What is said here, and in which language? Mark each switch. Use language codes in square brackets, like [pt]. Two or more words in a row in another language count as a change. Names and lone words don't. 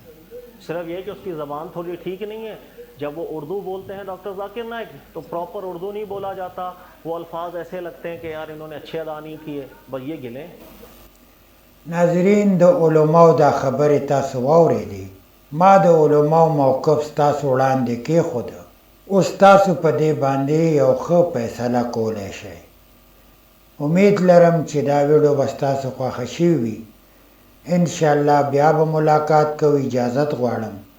[ur] صرف یہ کہ اس کی زبان تھوڑی ٹھیک نہیں ہے۔ جب وہ اردو بولتے ہیں ڈاکٹر ذاکر نائیک، تو پراپر اردو نہیں بولا جاتا. وہ الفاظ ایسے لگتے ہیں کہ یار انہوں نے اچھے ادا نہیں کیے. بس یہ گلے. [ps] ناظرین د علماو دا خبره تاسو واورېده. ما د علماو موقف ستاسو وړاندې کېښود. اوس تاسو په دې باندې یو ښه فیصله کولی شئ. امید لرم چې دا ویډیو به ستاسو خوښه شوي وي. [ar] انشاءالله [ps] بیا به ملاقات کوو. اجازت غواړم.